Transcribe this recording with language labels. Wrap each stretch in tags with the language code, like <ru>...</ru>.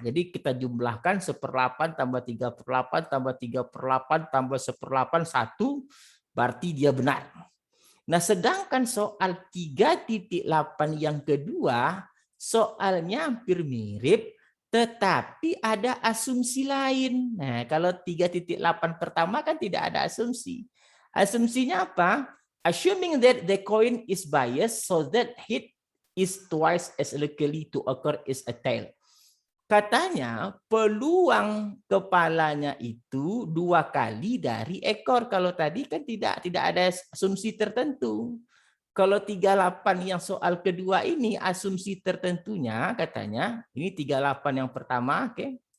<id>Jadi kita jumlahkan 1/8 tambah 3/8 tambah 3/8 tambah 1/8, 1, berarti dia benar. Nah, sedangkan soal 3.8 yang kedua, soalnya hampir mirip, tetapi ada asumsi lain. Nah, kalau 3.8 pertama kan tidak ada asumsi. Asumsinya apa?</id> <en>Assuming that the coin is biased so that hit is twice as likely to occur as a tail.</en> <id>Katanya peluang kepalanya itu 2 kali dari ekor. Kalau tadi kan tidak ada asumsi tertentu. Kalau 38 yang soal kedua ini asumsi tertentunya katanya, ini 38 yang pertama, oke.</id>